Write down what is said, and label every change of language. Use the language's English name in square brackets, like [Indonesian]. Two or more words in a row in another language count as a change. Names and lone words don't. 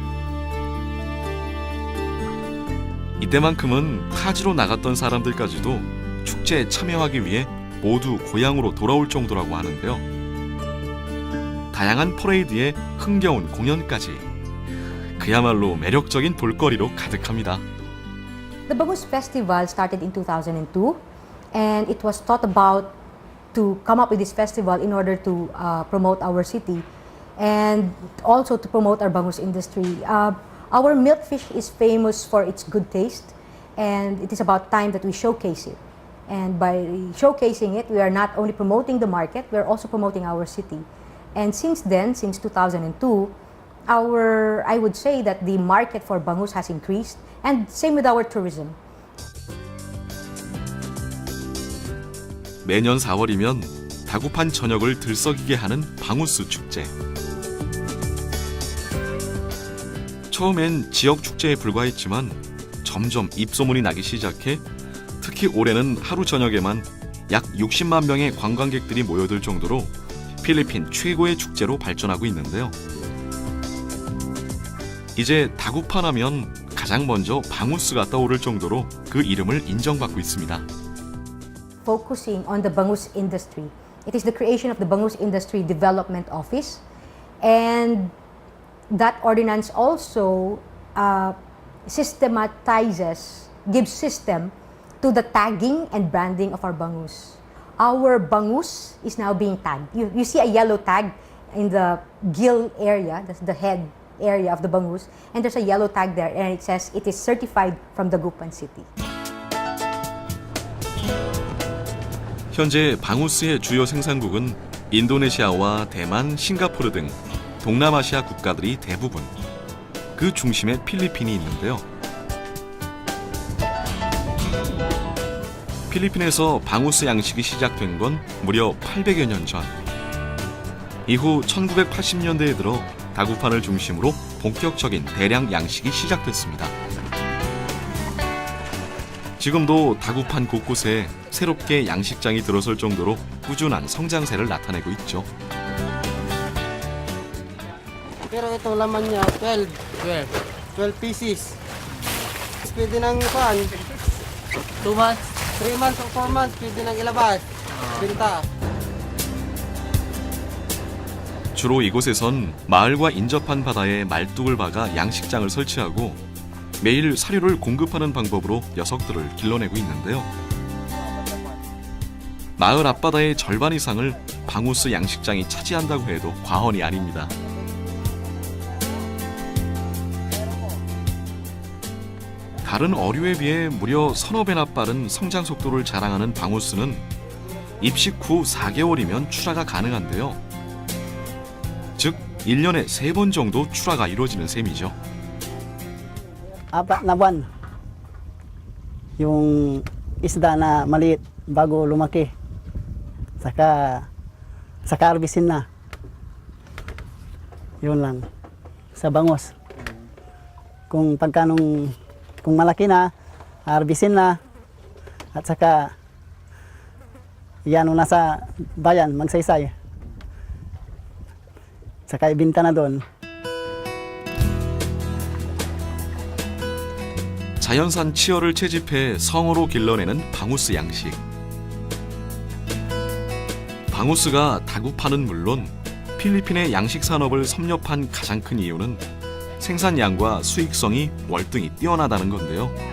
[Korean] 이때만큼은 타지로 나갔던 사람들까지도 축제에 참여하기 위해 모두 고향으로 돌아올 정도라고 하는데요. 다양한 퍼레이드에 흥겨운 공연까지 그야말로 매력적인 볼거리로 가득합니다. [English] The Bangus Festival started in 2002 and it was thought about to come up with this festival in order to promote our city and also to promote our bangus industry. Our milkfish is famous for its good taste and it is about time that we showcase it. And by showcasing it, we are not only promoting the market, we are also promoting our city. And since then, since 2002, I would say that the market for bangus has increased and same with our tourism. [Korean] 매년 4월이면 다구판 전역을 들썩이게 하는 방우스 축제. 처음엔 지역 축제에 불과했지만 점점 입소문이 나기 시작해 특히 올해는 하루 저녁에만 약 60만 명의 관광객들이 모여들 정도로 필리핀 최고의 축제로 발전하고 있는데요. 이제 다구판 하면 가장 먼저 방우스가 떠오를 정도로 그 이름을 인정받고 있습니다. [English] Focusing on the bangus industry. It is the creation of the Bangus Industry Development Office and that ordinance also systematizes, gives system to the tagging and branding of our bangus. Our bangus is now being tagged. You see a yellow tag in the gill area, that's the head area of the bangus, and there's a yellow tag there and it says it is certified from Dagupan City. [Korean] 현재 방우스의 주요 생산국은 인도네시아와 대만, 싱가포르 등 동남아시아 국가들이 대부분. 그 중심에 필리핀이 있는데요. 필리핀에서 방우스 양식이 시작된 건 무려 800여 년 전. 이후 1980년대에 들어 다구판을 중심으로 본격적인 대량 양식이 시작됐습니다. 지금도 다구판 곳곳에 새롭게 양식장이 들어설 정도로 꾸준한 성장세를 나타내고 있죠. [Filipino] Pero ito laman niya, 12 pieces. Pwede nang kuhan. 2 months? [English] 3 months or 4 months, [Filipino] pwede nang ilabas. Binta. [Korean] 주로 이곳에선 마을과 인접한 바다에 말뚝을 박아 양식장을 설치하고 매일 사료를 공급하는 방법으로 녀석들을 길러내고 있는데요. 마을 앞바다의 절반 이상을 방우스 양식장이 차지한다고 해도 과언이 아닙니다. 다른 어류에 비해 무려 서너 배나 빠른 성장 속도를 자랑하는 방우스는 입식 후 4개월이면 출하가 가능한데요. 즉 1년에 3번 정도 출하가 이루어지는 셈이죠. [Filipino] 4 na buwan. Yung isda na maliit bago lumaki. Saka harvestin na. Yun lang. Sa bangos. Kung malaki na, harvestin na. At saka yan nasa bayan, magsaysay. Saka ibinta na doon. [Korean] 자연산 치어를 채집해 성으로 길러내는 방우스 양식. 방우스가 다구파는 물론 필리핀의 양식 산업을 섭렵한 가장 큰 이유는 생산량과 수익성이 월등히 뛰어나다는 건데요.